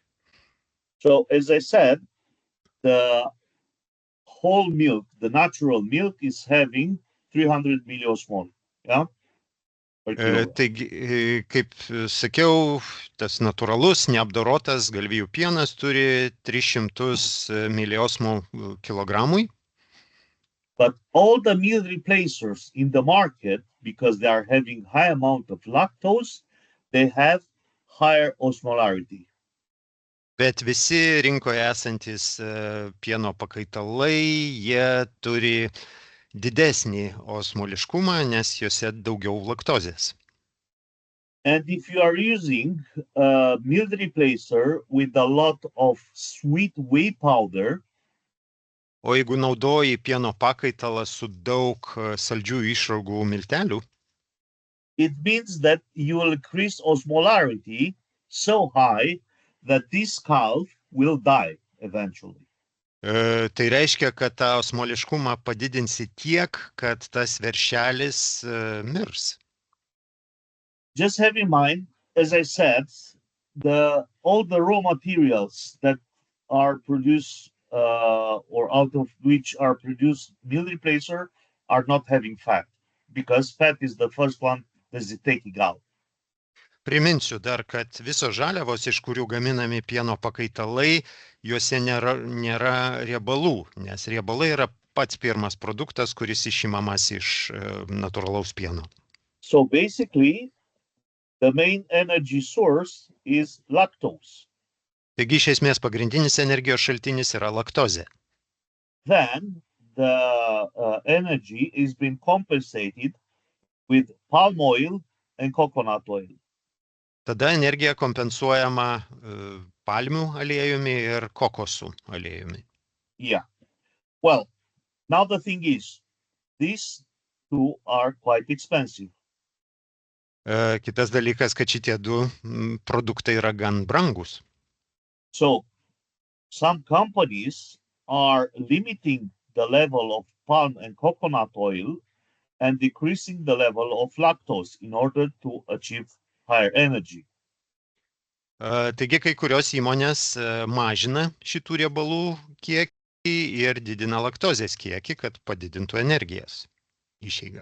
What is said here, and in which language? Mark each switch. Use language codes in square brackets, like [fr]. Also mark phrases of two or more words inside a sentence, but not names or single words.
[en] So as I said, the whole milk, the natural milk, is having 300 milliosmol. Yeah? [lt] Taigi, kaip sakiau, tas natūralus, neapdorotas galvijų pienas turi 300 miliosmol kilogramui. [en] But all the meal replacers in the market, because they are having high amount of lactose, they have higher osmolarity. [lt] Bet visi rinkoje esantis pieno pakaitalai, jie turi didesnį osmoliškumą, nes juose daugiau laktozės. [en] And if you are using a meal replacer with a lot of sweet whey powder, [lt] o jeigu naudoji pieno pakaitalą su daug saldžių išraugų miltelių, [en] it means that you will increase osmolarity so high that this calf will die eventually. [lt] Tai reiškia, kad tą osmoliškumą padidinsi tiek, kad tas veršelis mirs. [en] Just have in mind, as I said, all the raw materials that are produced or out of which are produced meal replacer are not having fat, because fat is the first one that is taking out. [lt] Priminsiu dar, kad visos žaliavos, iš kurių gaminami pieno pakaitalai, juose nėra riebalų, nes riebalai yra pats pirmas produktas, kuris išimamas iš natūralaus pieno. [en] So basically, the main energy source is lactose. [lt] Taigi iš esmės pagrindinis energijos šaltinis yra laktozė. [en] Then the energy is being compensated with palm oil and coconut oil. [lt] Tada energija kompensuojama palmių aliejumi ir kokosų aliejumi. [en] Yeah. Well, now the thing is, these two are quite expensive. [lt] Kitas dalykas, kad šitie du produktai yra gan brangus. [en] So some companies are limiting the level of palm and coconut oil and decreasing the level of lactose in order to achieve higher energy. [lt] Taigi kai kurios įmonės mažina šitų riebalų kiekį ir didina laktozės kiekį, kad padidintų energijas išeigą.